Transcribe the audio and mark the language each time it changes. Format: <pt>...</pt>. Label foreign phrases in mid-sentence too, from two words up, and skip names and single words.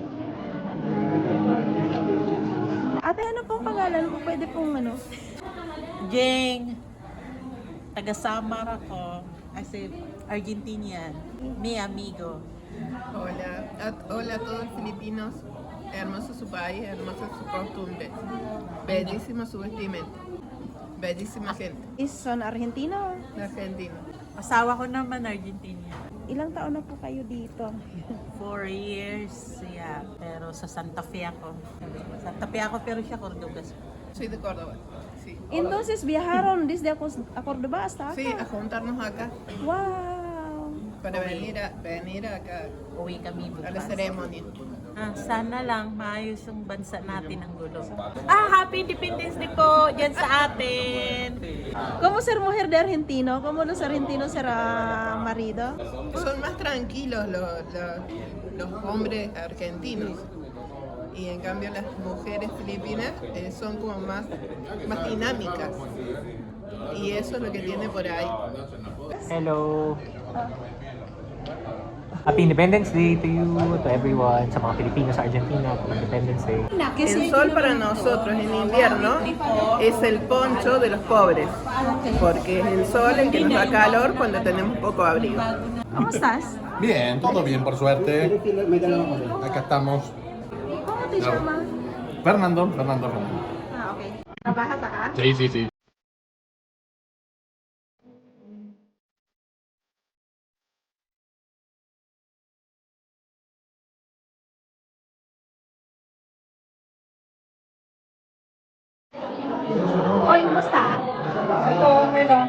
<tl>Ate, ano pong pangalan mo? Pwede pong ano? Jeng, taga Samar ako. Kasi Argentinian.</tl> <es>Mi amigo. Hola, hola a todos los filipinos. Hermoso su país, hermosa su costumbre. Bellísimo su vestimenta. Bellísima gente. Is son Argentino? Argentina.</es> <tl>Asawa ko naman Argentinian. Ilang taon na po kayo dito?</tl> <en>4 years, yeah.</en> <tl>Pero sa Santa Fe ako. Santa Fe ako pero siya Cordobas.</tl> <es>Soy de Córdoba. Sí. Entonces viajaron desde a Córdoba hasta acá. Sí, a juntarnos acá Wow! para venir acá</es> <tl>Uwi kami</tl> <es>a la</es> <tl>bukas.</tl> <es>ceremonia.</es> <tl>Sana lang maayos yung bansa natin ng gulo.</tl> <en>Happy Independence Day</en> <tl>po dyan sa atin.</tl> <es>¿Cómo ser mujer de argentino? ¿Cómo los argentinos será marido? Son más tranquilos los hombres argentinos. Y en cambio las mujeres filipinas son como más dinámicas. Y eso es lo que tiene por ahí.</es> <en>Hello! Happy Independence Day to you, to everyone,</en> <tl>sa mga Pilipino sa Argentina,</tl> <en>Happy Independence Day.</en> <es>El sol para nosotros en invierno es el poncho de los pobres, porque es el sol el que nos da calor cuando tenemos poco abrigo. ¿Cómo estás? Bien, todo bien por suerte. Acá estamos. ¿Cómo te llamas? Fernando. Ah, okay. ¿Trabajas acá? Sí.</es> <tl>Oy, kumusta? Ito, okay lang.</tl>